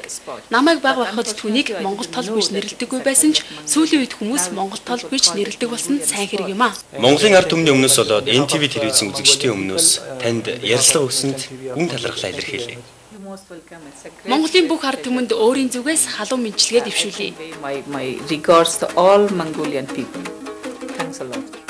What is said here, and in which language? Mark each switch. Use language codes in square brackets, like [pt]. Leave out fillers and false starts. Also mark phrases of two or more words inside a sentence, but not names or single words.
[mn] Намайг баг байхад түүнийг монгол толбо гэж нэрлэдэггүй байсан ч сүүлийн үед хүмүүс монгол толбо гэж нэрлэдэг болсон сайн хэрэг юм аа. Монголын ард түмний өмнөөс болоод NTV телевизэн үзэгчдийн өмнөөс танд ярилцлага өгсөнд гүн талархлаа илэрхийлье. Монголын бүх ард түмэнд өөрийн зүгээс халуун мэдлэгээ дэвшүүлье. [en] My regards to all Mongolian people. Thanks a lot.